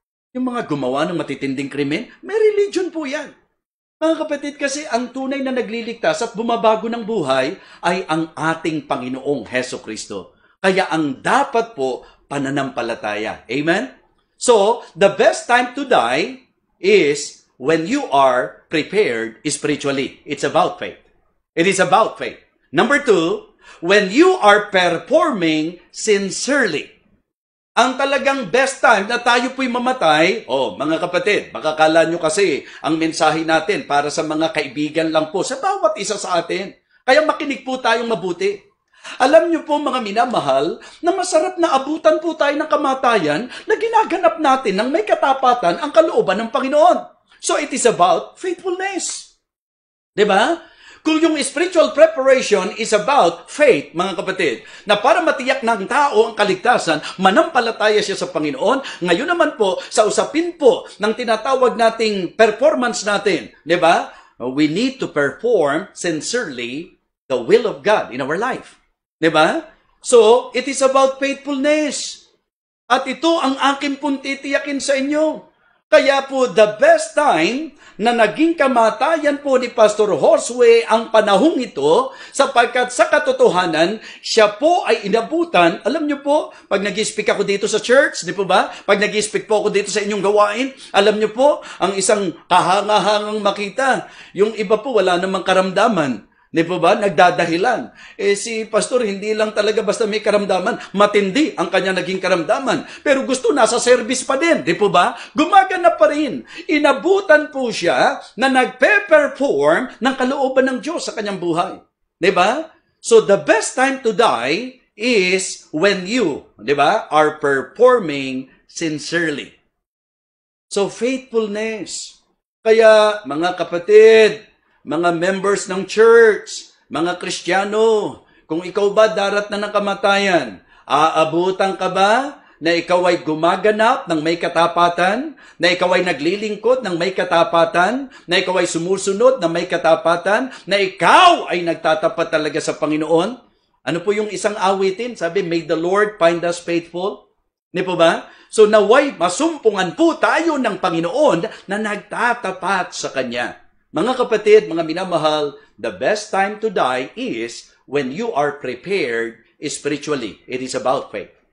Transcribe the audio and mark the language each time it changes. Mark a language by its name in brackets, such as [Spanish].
[Filipino] Yung mga gumawa ng matitinding krimen, may religion po yan. Mga kapatid, kasi ang tunay na nagliligtas at bumabago ng buhay ay ang ating Panginoong Jesucristo. Kaya ang dapat po, pananampalataya. Amen? [English] So, the best time to die is when you are prepared spiritually. It's about faith. It is about faith. Number 2, when you are performing sincerely. [Filipino] Ang talagang best time na tayo po'y mamatay, mga kapatid, makakala nyo kasi ang mensahe natin para sa mga kaibigan lang po, sa bawat isa sa atin. Kaya makinig po tayong mabuti. Alam niyo po mga minamahal, na masarap na abutan po tayo ng kamatayan na ginaganap natin ng may katapatan ang kalooban ng Panginoon. [English] So it is about faithfulness. [Filipino] Diba? Kung yung [English] spiritual preparation is about faith, [Filipino] mga kapatid, na para matiyak ng tao ang kaligtasan, manampalataya siya sa Panginoon. Ngayon naman po, sa usapin po ng tinatawag nating performance natin, diba? [English] We need to perform sincerely the will of God in our life. [Filipino] Diba? [English] So, it is about faithfulness. [Filipino] At ito ang aking pong titiyakin sa inyo. Kaya po, [English] the best time [Filipino] na naging kamatayan po ni Pastor Josue ang panahong ito, sapagkat sa katotohanan, siya po ay inabutan. Alam niyo po, pag nag-speak ako dito sa church, di po ba? Pag nag-speak po ako dito sa inyong gawain, alam niyo po, ang isang kahangahangang makita, yung iba po wala namang karamdaman. Di po ba? Nagdadahilan. Si pastor, hindi lang talaga basta may karamdaman. Matindi ang kanya naging karamdaman. Pero gusto nasa service pa din. Di po ba? Gumagana pa rin. Inabutan po siya na nagpe-perform ng kalooban ng Diyos sa kanyang buhay. Di ba? [English] So the best time to die is when you, [Filipino] di ba, [English] are performing sincerely. So faithfulness. [Filipino] Kaya mga kapatid, mga members ng church, mga Kristiyano, kung ikaw ba darat na ng kamatayan, aabutan ka ba na ikaw ay gumaganap ng may katapatan, na ikaw ay naglilingkod ng may katapatan, na ikaw ay sumusunod ng may katapatan, na ikaw ay nagtatapat talaga sa Panginoon? Ano po yung isang awitin? [English] Sabi, may the Lord find us faithful. [Filipino] Di po ba? So naway masumpungan po tayo ng Panginoon na nagtatapat sa Kanya. Mga kapatid, mga minamahal, [English] the best time to die is when you are prepared spiritually. It is about faith.